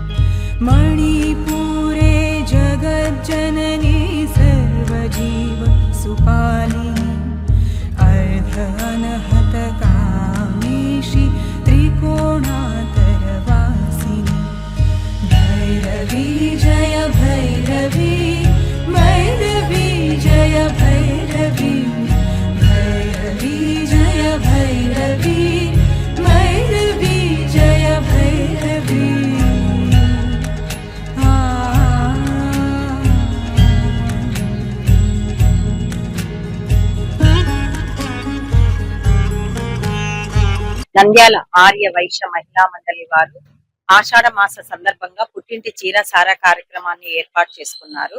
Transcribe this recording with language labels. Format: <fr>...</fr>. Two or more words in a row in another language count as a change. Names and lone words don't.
<sa>मणिपुरे जगज्जननी सर्वजीव सुपालिनी अर्धअनहतकामेशी त्रिकोणातरवासिनी भैरवी जय भैरवी भैरवी जय भैरवी भैरवी जय भैरवी भैरवी जय भैरवी</sa> <te>నంద్యాల ఆర్య వైశ్య మహిళా మండలి వారు ఆషాఢ మాస సందర్భంగా పుట్టింటి చీర సారా కార్యక్రమాన్ని ఏర్పాటు చేసుకున్నారు.</te>